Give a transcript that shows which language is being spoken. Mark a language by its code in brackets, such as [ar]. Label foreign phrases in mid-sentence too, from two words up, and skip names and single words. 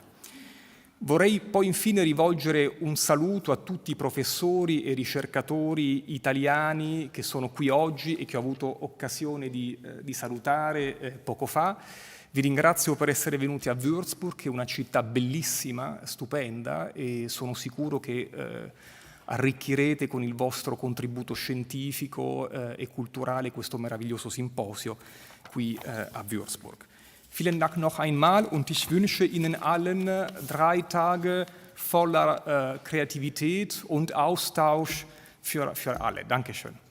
[it] Vorrei poi infine rivolgere un saluto a tutti i professori e ricercatori italiani che sono qui oggi e che ho avuto occasione di salutare poco fa. Vi ringrazio per essere venuti a Würzburg, che è una città bellissima, stupenda, e sono sicuro che arricchirete con il vostro contributo scientifico e culturale questo meraviglioso simposio qui a Würzburg. [de] Vielen Dank noch einmal und ich wünsche Ihnen allen 3 Tage voller Kreativität und Austausch für alle. Dankeschön.